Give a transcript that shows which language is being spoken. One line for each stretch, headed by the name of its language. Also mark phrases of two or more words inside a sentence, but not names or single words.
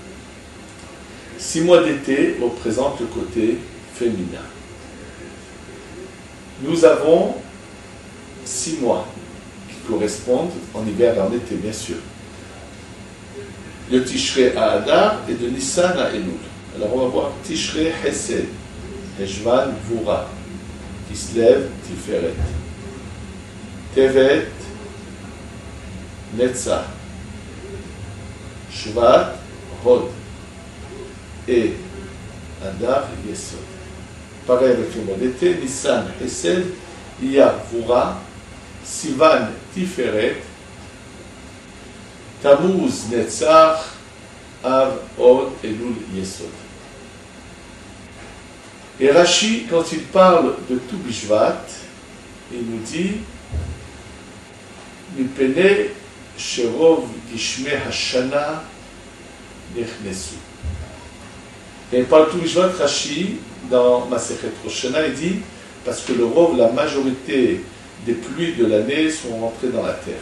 French: 6 mois d'été représentent le côté féminin. Nous avons 6 mois qui correspondent en hiver et en été, bien sûr. Le Tishrei à Adar et de Nissan à Elul. Alors on va voir Tishrei Hesed, Heshvan Vura, Kislev Tiferet, Tevet Netzach, Shvat Hod et Adar Yesod. Pareil avec le mois d'été, Nissan Hesed, Iyar Vura, Sivan Tiferet, Tammuz Netzach, Av Hod Elul Yesod. Et Rashi, quand il parle de Tu Bishvat, il nous dit
Hebrew: מפני שרוב גשמי השנה נכנסו.
French: Et il parle de Tu Bishvat, Rashi, dans Masechet Rosh Hashanah, il dit parce que le Rov, la majorité des pluies de l'année sont rentrées dans la terre.